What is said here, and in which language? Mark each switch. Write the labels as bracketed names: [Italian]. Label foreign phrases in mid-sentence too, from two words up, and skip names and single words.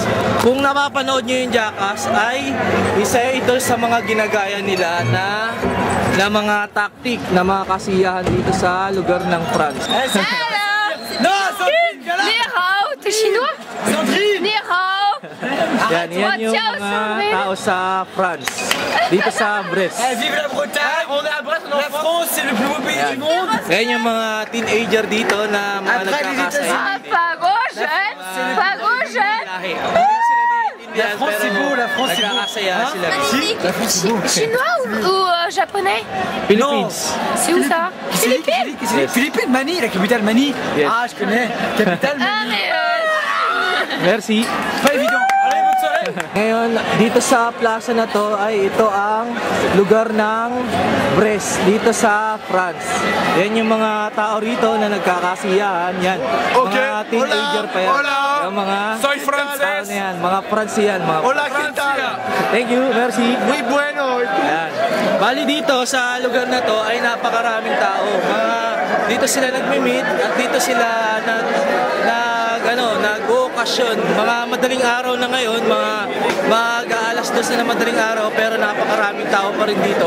[Filipino] Kung napapanood nyo yung Jackass ay isa ito sa mga ginagaya nila na mga tactic na mga kasiyahan dito sa lugar ng France. [French] Chinois? [Chinese] Ni hao! [Filipino] Yan yung mga tao sa France. Dito sa Brest. [French] Vive la Bretagne! On est à Brest, la France, c'est le plus beau pays du monde! [Filipino] Yan yung mga teenager dito na mga nagkakasaya. [French] La France c'est beau, la France c'est beau. Chinois ou japonais? Philippines. C'est où ça? Philippines? Philippines, Manille, la capitale Manille. Yes. Ah, je connais. Capitale Manille. Merci. Pas évident. Allez, bonne soirée. [Filipino] Ngayon, dito sa plaza na to ay ito ang lugar ng Brest dito sa France. Yan yung mga tao rito na nagkakasiyahan. Yan. Mga teenager pa yan. Yung mga [Spanish] Soy francés. [Filipino] yan, mga France yan. [Spanish] Hola, ¿qué tal? [English] Thank you, [French] merci. [Spanish] Muy bueno. [Filipino] Yan. Bali dito sa lugar na to ay napakaraming tao. Dito sila nagmi-meet at dito sila nag-okasyon. Mga madaling araw na ngayon, mga mag-aalas 2 na madaling araw pero napakaraming tao pa rin dito.